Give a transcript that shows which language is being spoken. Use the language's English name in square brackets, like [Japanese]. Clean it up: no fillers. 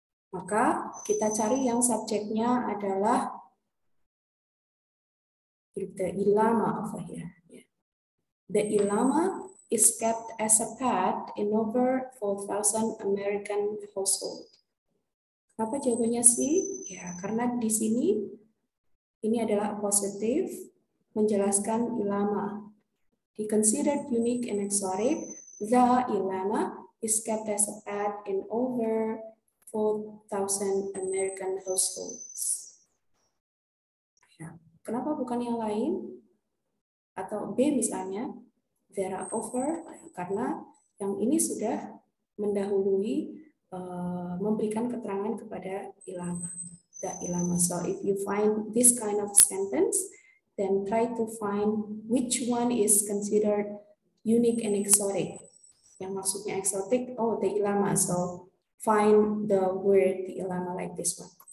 [Indonesian] Maka kita cari yang subjeknya adalah [English] the illama over here. The illama is kept as a pet in over 4,000 American households. [Indonesian] Kenapa jawabannya sih? Ya, karena di sini ini adalah positif menjelaskan illama. [English] He considered unique and exotic. The illama is kept as a pet in over 4,000 American households. [Indonesian] Ya. Kenapa bukan yang lain? Atau B misalnya, [English] there are over, [Indonesian] karena yang ini sudah mendahului memberikan keterangan kepada illama. [English] The illama. So if you find this kind of sentence, then try to find which one is considered unique and exotic. [Indonesian] Yang maksudnya [English] exotic, oh the illama. So find the word the illama like this one.